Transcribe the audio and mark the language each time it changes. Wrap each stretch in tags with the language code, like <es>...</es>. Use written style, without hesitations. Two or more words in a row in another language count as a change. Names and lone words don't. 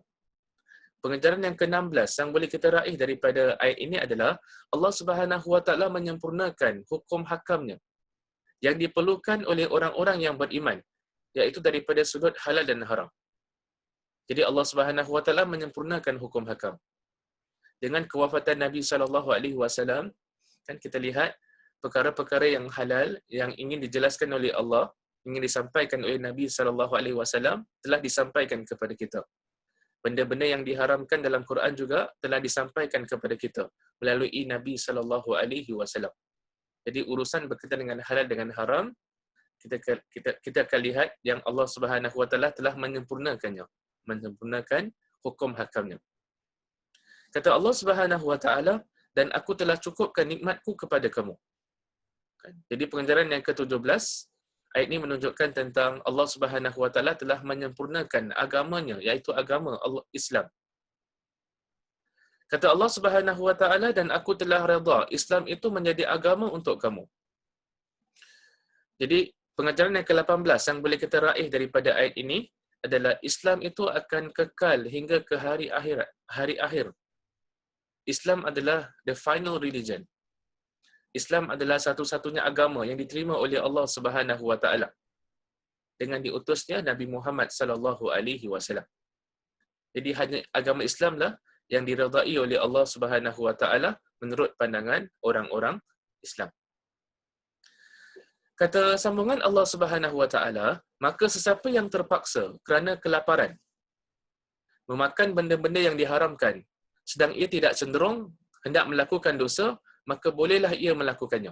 <ms>Pengajaran yang ke-16 yang boleh kita raih daripada ayat ini adalah</ms> <ar>الله سبحانه وتعالى</ar> <ms>menyempurnakan hukum hakamnya yang diperlukan oleh orang-orang yang beriman, iaitu daripada sudut halal dan haram. Jadi</ms> <ar>الله سبحانه وتعالى</ar> <ms>menyempurnakan hukum hakam. Dengan kewafatan Nabi</ms> <ar>صلى الله عليه وسلم,</ar> <ms>kan kita lihat perkara-perkara yang halal yang ingin dijelaskan oleh Allah, ingin disampaikan oleh Nabi</ms> <ar>صلى الله عليه وسلم</ar> <ms>telah disampaikan kepada kita. Benda-benda yang diharamkan dalam Quran juga telah disampaikan kepada kita melalui Nabi</ms> <ar>صلى الله عليه وسلم.</ar> <ms>Jadi urusan berkaitan dengan halal dengan haram, kita akan lihat yang</ms> <ar>الله سبحانه وتعالى</ar> <ms>telah menyempurnakannya, menyempurnakan hukum hakamnya. Kata</ms> <ar>الله سبحانه وتعالى,</ar> <ms>dan aku telah cukupkan nikmatku kepada kamu. Jadi pengajaran yang ke-17, ayat ini menunjukkan tentang</ms> <ar>الله سبحانه وتعالى</ar> <ms>telah menyempurnakan agamanya, iaitu agama Allah Islam. Kata</ms> <ar>الله سبحانه وتعالى,</ar> <ms>dan aku telah redha Islam itu menjadi agama untuk kamu. Jadi pengajaran yang ke-18 yang boleh kita raih daripada ayat ini adalah Islam itu akan kekal hingga ke hari akhir. Islam adalah</ms> <en>the final religion.</en> <ms>Islam adalah satu-satunya agama yang diterima oleh</ms> <ar>الله سبحانه وتعالى</ar> <ms>dengan diutusnya Nabi Muhammad</ms> <ar>صلى الله عليه وسلم.</ar> <ms>Jadi hanya agama Islamlah yang diredai oleh</ms> <ar>الله سبحانه وتعالى</ar> <ms>menurut pandangan orang-orang Islam. Kata sambungan</ms> <ar>الله سبحانه وتعالى,</ar> <ms>maka sesiapa yang terpaksa kerana kelaparan memakan benda-benda yang diharamkan sedang ia tidak cenderung hendak melakukan dosa, maka bolehlah ia melakukannya.</ms>